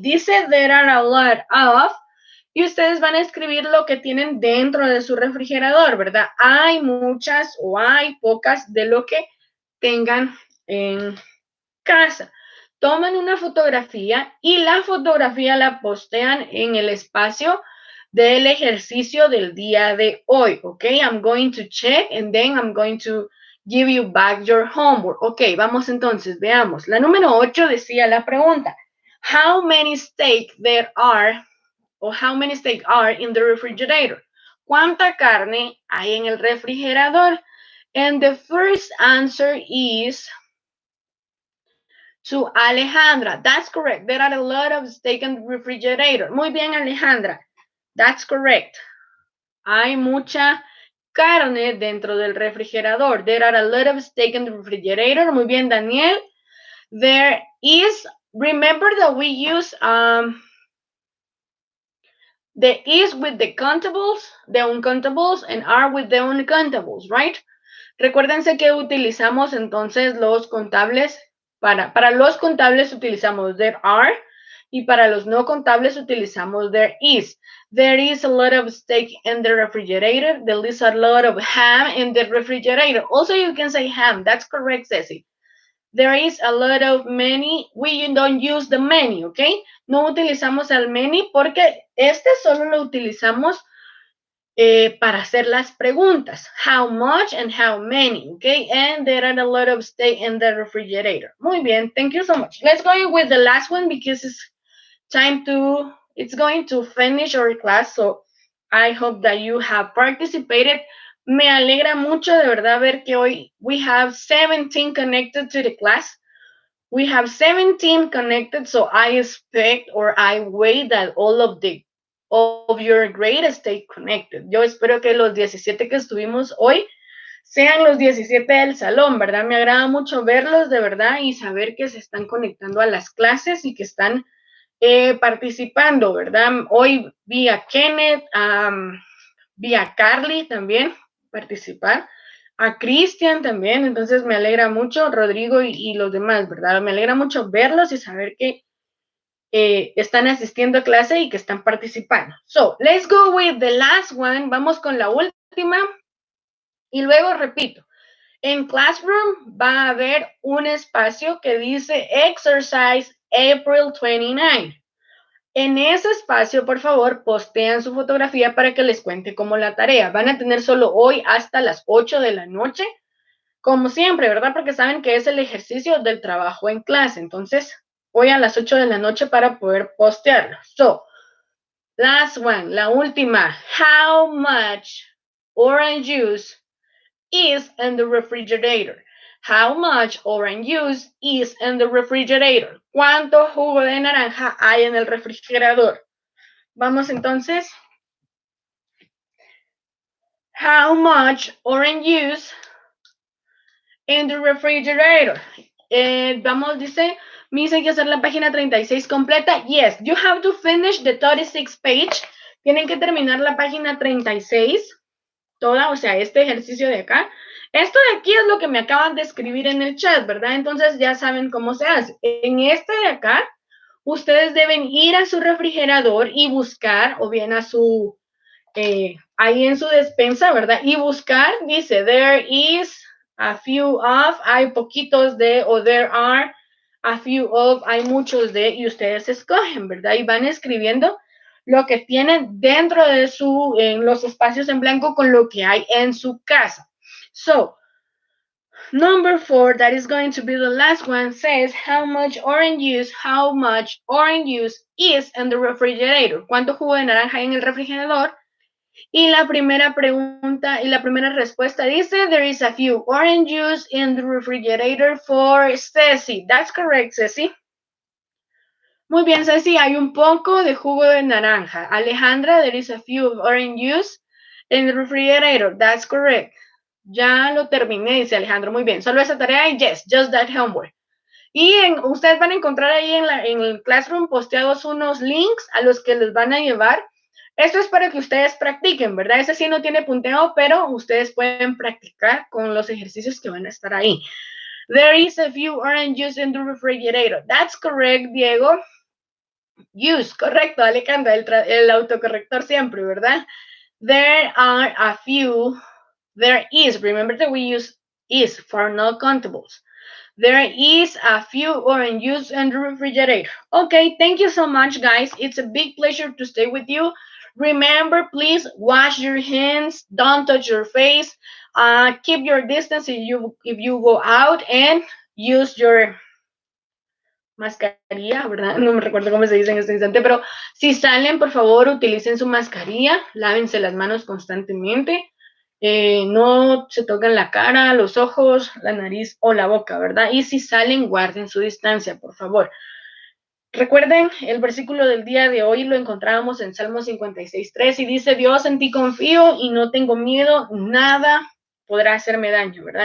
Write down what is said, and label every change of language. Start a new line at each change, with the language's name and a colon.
Spanish: Dice,
English: there are a lot of,
Spanish: y ustedes van a escribir lo que tienen dentro de su refrigerador, ¿verdad? Hay muchas o hay pocas de lo que tengan en casa. Toman una fotografía y la fotografía la postean en el espacio del ejercicio del día de hoy, ¿ok?
English: I'm going to check and then I'm going to give you back your homework.
Spanish: Ok, vamos entonces, veamos. La número 8 decía la pregunta,
English: how many steak there are, or how many steak are in the refrigerator?
Spanish: ¿Cuánta carne hay en el refrigerador?
English: And the first answer is to Alejandra. That's correct. There are a lot of steak in the refrigerator.
Spanish: Muy bien,
English: Alejandra. That's correct.
Spanish: Hay mucha carne dentro del refrigerador.
English: There are a lot of steak in the refrigerator.
Spanish: Muy bien,
English: Daniel. There is, remember that we use the is with the countables, the uncountables, and are with the uncountables, right?
Spanish: Recuérdense que utilizamos entonces los contables. Para los contables utilizamos
English: there are
Spanish: y para los no contables utilizamos
English: there is. There is a lot of steak in the refrigerator. There is a lot of ham in the refrigerator. Also, you can say ham. That's correct, Ceci. There is a lot of many. We don't use the many, ¿ok?
Spanish: No utilizamos el many porque este solo lo utilizamos para hacer las preguntas.
English: How much and how many, okay? And there are a lot of steak in the refrigerator.
Spanish: Muy bien,
English: thank you so much. Let's go with the last one because it's going to finish our class. So I hope that you have participated.
Spanish: Me alegra mucho de verdad ver que hoy
English: we have 17 connected to the class. We have 17 connected, so I expect or I wait that all of your grade stay connected.
Spanish: Yo espero que los 17 que estuvimos hoy sean los 17 del salón, ¿verdad? Me agrada mucho verlos de verdad y saber que se están conectando a las clases y que están participando, ¿verdad? Hoy vi a Kenneth, vi a Carly también participar, a Cristian también, entonces me alegra mucho, Rodrigo y los demás, ¿verdad? Me alegra mucho verlos y saber que están asistiendo a clase y que están participando.
English: So, let's go with the last one.
Spanish: Vamos con la última. Y luego repito, en Classroom va a haber un espacio que dice Exercise April 29. En ese espacio, por favor, postean su fotografía para que les cuente como la tarea. Van a tener solo hoy hasta las 8 de la noche, como siempre, ¿verdad? Porque saben que es el ejercicio del trabajo en clase. Entonces, hoy a las 8 de la noche para poder postearlo.
English: So, last one,
Spanish: la última.
English: How much orange juice is in the refrigerator? How much orange juice is in the refrigerator?
Spanish: ¿Cuánto jugo de naranja hay en el refrigerador? Vamos entonces.
English: How much orange juice in the refrigerator?
Spanish: Vamos, dice, me dice que hacer la página 36 completa.
English: Yes, you have to finish the 36 page.
Spanish: Tienen que terminar la página 36, toda, o sea, este ejercicio de acá. Esto de aquí es lo que me acaban de escribir en el chat, ¿verdad? Entonces ya saben cómo se hace. En este de acá, ustedes deben ir a su refrigerador y buscar, o bien a su, ahí en su despensa, ¿verdad? Y buscar, dice,
English: there is a few of,
Spanish: hay poquitos de, o
English: there are a few of,
Spanish: hay muchos de, y ustedes escogen, ¿verdad? Y van escribiendo lo que tienen dentro de en los espacios en blanco con lo que hay en su casa.
English: So, number 4, that is going to be the last one, says how much orange juice is in the refrigerator.
Spanish: ¿Cuánto jugo de naranja hay en el refrigerador? Y la primera pregunta y la primera respuesta dice,
English: there is a few orange juice in the refrigerator for Ceci. That's correct, Ceci.
Spanish: Muy bien, Ceci, hay un poco de jugo de naranja.
English: Alejandra, there is a few orange juice in the refrigerator. That's correct.
Spanish: Ya lo terminé, dice Alejandro. Muy bien, solo esa tarea y
English: yes, just that homework.
Spanish: Y ustedes van a encontrar ahí en el Classroom posteados unos links a los que les van a llevar. Esto es para que ustedes practiquen, ¿verdad? Ese sí no tiene punteo, pero ustedes pueden practicar con los ejercicios que van a estar ahí.
English: There is a few orange juice in the refrigerator. That's correct, Diego.
Spanish: Use, correcto, Alejandra, el autocorrector siempre, ¿verdad?
English: There are a few, there is, remember that we use is for not countables. There is a few orange juice in the refrigerator. Okay, thank you so much, guys. It's a big pleasure to stay with you. Remember, please wash your hands, don't touch your face, keep your distance if you go out, and use your mascarilla, ¿verdad?
Spanish: No me recuerdo cómo se dice en este instante, pero si salen, por favor, utilicen su mascarilla, lávense las manos constantemente, no se toquen la cara, los ojos, la nariz o la boca, ¿verdad? Y si salen, guarden su distancia, por favor. Recuerden, el versículo del día de hoy lo encontrábamos en Salmo 56:3 y dice, Dios, en ti confío y no tengo miedo, nada podrá hacerme daño, ¿verdad?